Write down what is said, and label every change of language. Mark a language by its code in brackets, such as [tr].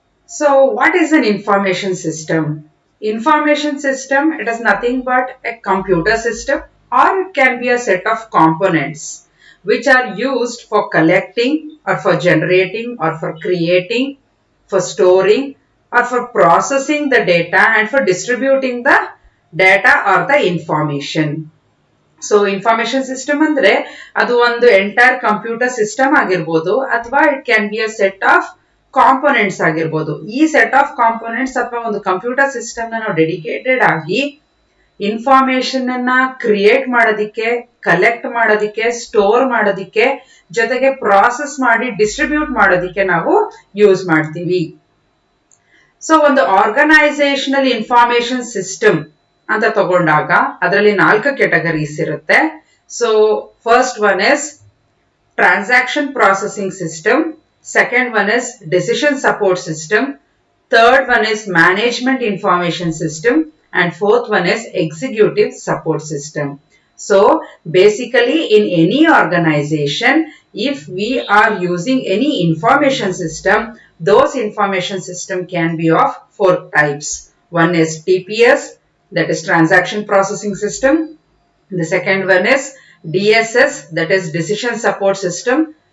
[en] So what is an information system? Information system, it is nothing but a computer system, or it can be a set of components which are used for collecting or for generating or for creating, for storing or for processing the data and for distributing the data or the information. [kn] So information system ಅಂದ್ರೆ ಅದು ಒಂದು entire computer system ಆಗಿರ್ಬೋದು, ಅಥವಾ [en] it can be a set of components [kn] ಆಗಿರ್ಬೋದು. ಈ set of components ಅಥವಾ ಒಂದು computer system ನಾವು ಡೆಡಿಕೇಟೆಡ್ ಆಗಿ ಇನ್ಫಾರ್ಮೇಶನ್ ಅನ್ನ ಕ್ರಿಯೇಟ್ ಮಾಡೋದಿಕ್ಕೆ, ಕಲೆಕ್ಟ್ ಮಾಡೋದಿಕ್ಕೆ, ಸ್ಟೋರ್ ಮಾಡೋದಿಕ್ಕೆ, ಜೊತೆಗೆ ಪ್ರಾಸೆಸ್ ಮಾಡಿ ಡಿಸ್ಟ್ರಿಬ್ಯೂಟ್ ಮಾಡೋದಿಕ್ಕೆ ನಾವು ಯೂಸ್ ಮಾಡ್ತೀವಿ. ಸೊ ಒಂದು ಆರ್ಗನೈಸೇಷನಲ್ ಇನ್ಫಾರ್ಮೇಶನ್ ಸಿಸ್ಟಮ್ ಅಂತ ತಗೊಂಡಾಗ ಅದರಲ್ಲಿ 4 ಕ್ಯಾಟಗರೀಸ್ ಇರುತ್ತೆ. [en] So first one is transaction processing system, second one is decision support system, third one is management information system, and fourth one is executive support system. So basically in any organization, if we are using any information system, those information system can be of 4 types. One is TPS, that is transaction processing system. The second one is DSS, that is decision support system.